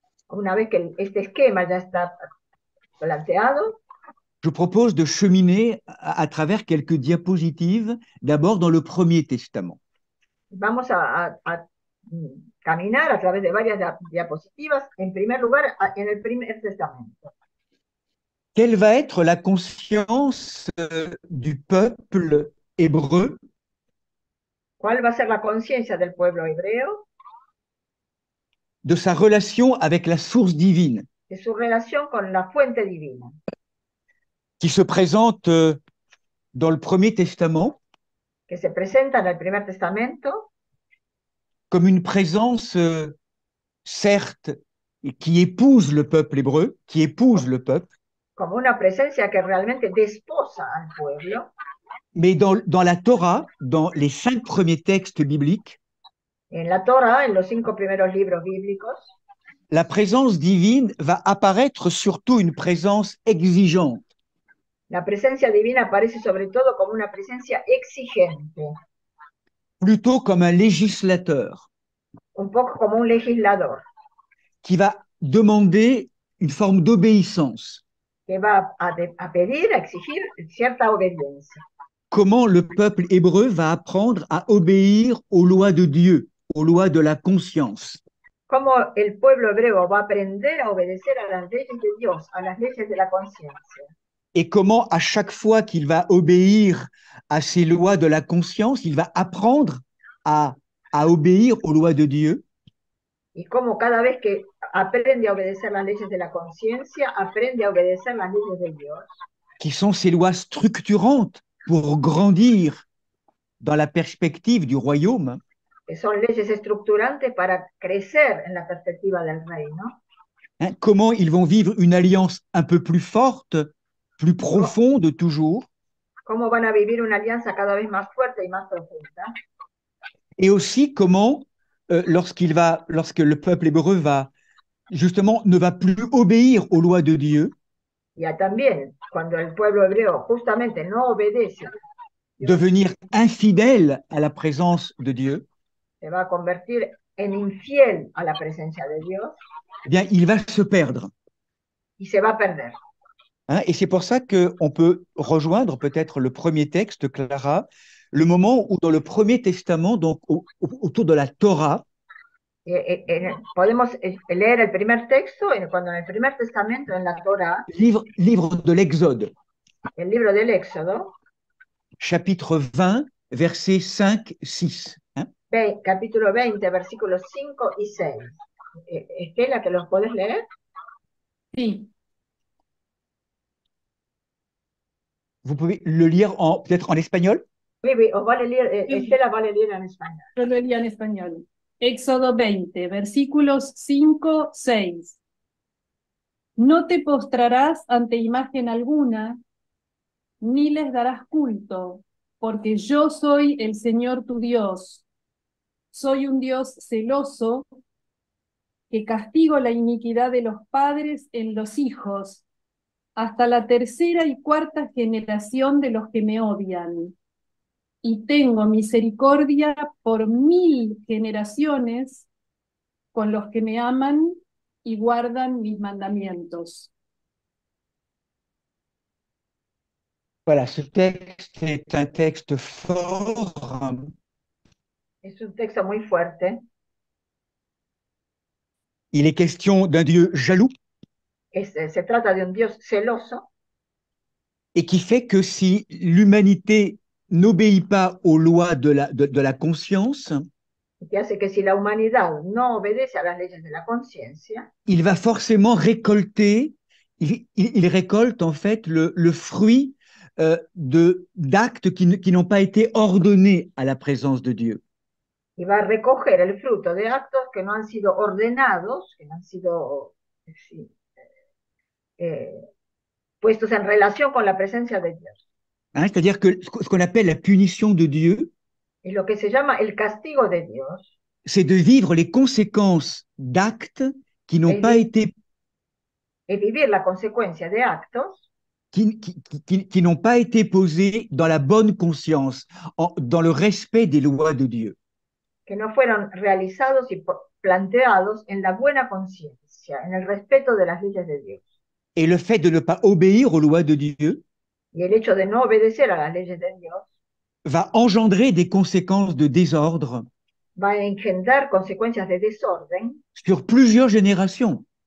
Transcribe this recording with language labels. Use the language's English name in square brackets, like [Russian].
[Spanish] una vez que este esquema ya está planteado, [French] je propose de cheminer à travers quelques diapositives, d'abord dans le Premier Testament. [Spanish] Vamos a caminar a través de varias diapositivas. En primer lugar, en el Primer Testamento. [French] Quelle va être la conscience du peuple hébreu [Spanish] ¿Cuál va a ser la conciencia del pueblo hebreo [French] de sa relation avec la source divine [Spanish] de su relación con la fuente divina, [French] qui se présente dans le Premier Testament [Spanish] que se presenta en el Primer Testamento [French] comme une présence, certes, qui épouse le peuple hébreu, qui épouse le peuple, [Spanish] como una presencia que realmente desposa al pueblo, [French] mais dans la Torah, dans les 5 premiers textes bibliques, [Spanish] en la Torah, en los 5 primeros libros bíblicos, [French] la présence divine va apparaître surtout une présence exigeante, [Spanish] la presencia divina aparece sobre todo como una presencia exigente, [French] plutôt comme un législateur [Spanish] un poco como un legislador, [French] qui va demander une forme d'obéissance. [Spanish] que va a pedir, a exigir cierta obediencia. [French] Comment le peuple hébreu va apprendre à obéir aux lois de Dieu, aux lois de la conscience. [Spanish] Cómo el pueblo hebreo va a aprender a obedecer a las leyes de Dios, a las leyes de la conciencia. [French] Et comment à chaque fois qu'il va obéir à ces lois de la conscience, il va apprendre à obéir aux lois de Dieu. [Spanish] Y cómo cada vez que aprende a obedecer las leyes de la conciencia, aprende a obedecer las leyes de Dios. [French] Qui sont ces lois structurantes pour grandir dans la perspective du royaume. [Spanish] Que son leyes estructurantes para crecer en la perspectiva del reino. [French] Comment ils vont vivre une alliance un peu plus forte, plus profonde toujours. [Spanish] Cómo van a vivir una alianza cada vez más fuerte y más profunda. [French] Et aussi comment, lorsque le peuple hébreu va, justement, ne va plus obéir aux lois de Dieu. [Spanish] Y también, cuando el pueblo hebreo justamente no obedece, [French] devenir infidèle à la présence de Dieu, [Spanish] se va a convertir en infiel a la presencia de Dios, [French] eh bien, il va se perdre. [Spanish] Y se va a perder. [French] Et c'est pour ça qu'on peut rejoindre peut-être le premier texte, Clara, le moment où dans le Premier Testament, donc autour de la Torah, [Spanish] podemos leer el primer texto cuando en el Primer Testamento, en la Torah, [French] livre de l'Exode, [Spanish] el libro del Éxodo, [French] chapitre 20, versets 5-6. [Spanish] Capítulo 20, versículos 5 y 6. Estela, ¿que los puedes leer? Sí. [French] Vous pouvez le lire peut-être en espagnol? Oui, [Spanish] os va a leer, Estela va a leer en español. Yo lo leía en español. Éxodo 20, versículos 5, 6. No te postrarás ante imagen alguna, ni les darás culto, porque yo soy el Señor tu Dios. Soy un Dios celoso, que castigo la iniquidad de los padres en los hijos, hasta la tercera y cuarta generación de los que me odian. Y tengo misericordia por 1000 generaciones con los que me aman y guardan mis mandamientos. [French] Voilà, ce texte est un texte fort. [Spanish] Es un texto muy fuerte. [French] Il est question d'un Dieu jaloux. [Spanish] Se trata de un Dios celoso. [French] Et qui fait que si l'humanité n'obéit pas aux lois de la conscience, [Spanish] que hace que si la humanidad no obedece a las leyes de la conciencia, [French] il va forcément récolter, il récolte en fait le fruit d'actes qui n'ont pas été ordonnés à la présence de Dieu. [Spanish] Y va a recoger el fruto de actos que no han sido ordenados, que no han sido puestos en relación con la presencia de Dios. [French] C'est-à-dire que ce qu'on appelle la punition de Dieu, [Spanish] y lo que se llama el castigo de Dios, [French] c'est de vivre les conséquences d'actes qui n'ont pas été... [Spanish] Es vivir la consecuencia de actos [French] qui n'ont pas été posés dans la bonne conscience, dans le respect des lois de Dieu. [Spanish] Que no fueron realizados y planteados en la buena conciencia, en el respeto de las leyes de Dios. [French] Et le fait de ne pas obéir aux lois de Dieu, [Spanish] y el hecho de no obedecer a las leyes de Dios, [French] va engendrer des conséquences de désordre, [Spanish] va a engendrar consecuencias de desorden [French] sur plusieurs générations.